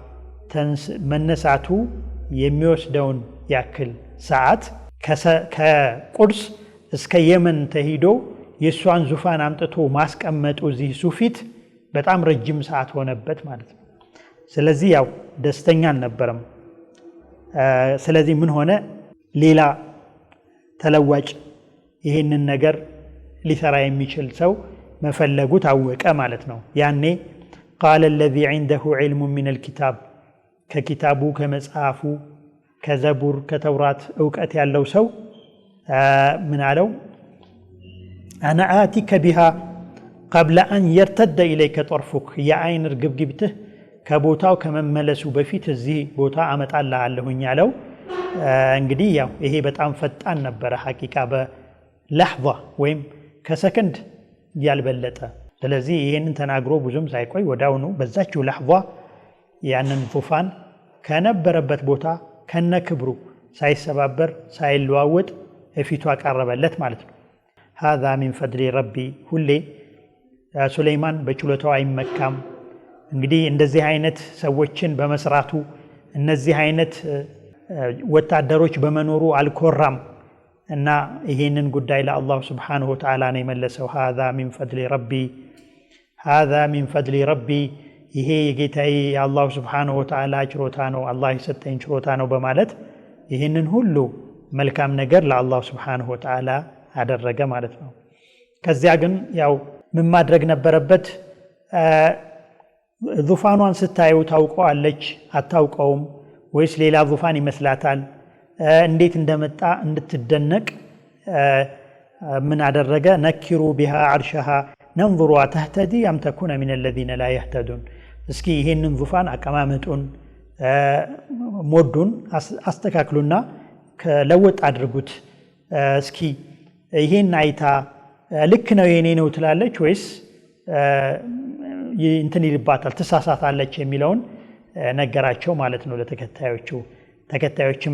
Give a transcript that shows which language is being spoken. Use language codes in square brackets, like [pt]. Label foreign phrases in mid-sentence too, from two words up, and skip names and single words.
[am] መነሳቱ የሚወስደውን ያክል ሰዓት ከቁርስ እስከ የመን ተሂዶ የሷን ዙፋን አምጥቶ ማስቀመጡ እዚህ ሱፊት በጣም ረጅም ሰዓት ሆነበት ማለት ነው። ስለዚህ ያው ደስተኛ አልነበረም። ስለዚህ ምን ሆነ ሌላ ተለዋጭ ይሄንን ነገር ሊሰራ የሚችል ሰው መፈለጉ ታወቀ ማለት ነው። ያኔ ቃለ [ar] الذي عنده علم من الكتاب [am] ከኪታቡ ከመጽሐፉ ከዘቡር ከተውራት ዕውቀት ያለው ሰው ምን አለው [ar] أنا آتيك بها قبل أن يرتد إليك طرفك [am] የአይን ርግብግብትህ ከቦታው ከመመለሱ በፊት እዚህ ቦታ አመጣልሃለሁኝ ያለው። እንግዲህ ያው ይሄ በጣም ፈጣን ነበረ [ar] حقيقة باللحظة [am] ወይም ከሰከንድ ያልበለጠ። ስለዚህ ይሄንን ተናግሮ ብዙም ሳይቆይ ወዳውኑ በዛችው ለሕዛ ያንን ዙፋን ከነበረበት ቦታ ከነክብሩ ሳይሰባበር ሳይለዋወጥ እፊቱ አቀረበለት ማለት ነው። [ar] هذا من فضل ربي [am] ሁሌ ሱለይማን በችሎታው አይመካም። እንግዲህ እንደዚህ አይነት ሰዎችን በመስራቱ እነዚህ አይነት ወታደሮች በመኖሩ አልኮራም እና ይሄንን ጉዳይ ለአላህ [ar] سبحانه وتعالى [am] ነው የመለሰው። [ar] هذا من فضل ربي هذا من فضل ربي [am] ይሄ የጌታዬ የአላህ [ar] سبحانه وتعالى [am] ችሮታ ነው፣ አላህ የሰጠኝ ችሮታ ነው በማለት ይሄንን ሁሉ መልካም ነገር ለአላህ [ar] سبحانه وتعالى [am] አደረገ ማለት ነው። ከዚያ ግን ያው ምን ማድረግ ነበረበት? ዙፋኗን ስታየው ታውቀዋለች አታውቀውም ወይስ ሌላ ዙፋን ይመስላታል? እንዴት እንደመጣ እንድትደነቅ ምን አደረገ? [ar] نكروا بها عرشها ننظر تهتدي أم تكون من الذين لا يهتدون። [am] እስኪ ይሄንን ዙፋን አቀማመጡን ሞዱን አስተካክሉና ለወጥ አድርጉት። እስኪ ይሄን አይታ ልክ ነው የኔ ነው ትላለች ወይስ እንትን ይልባታል ትሳሳታለች የሚለውን ነገራቸው ማለት ነው ለተከታዮቹ። ተከታዮችም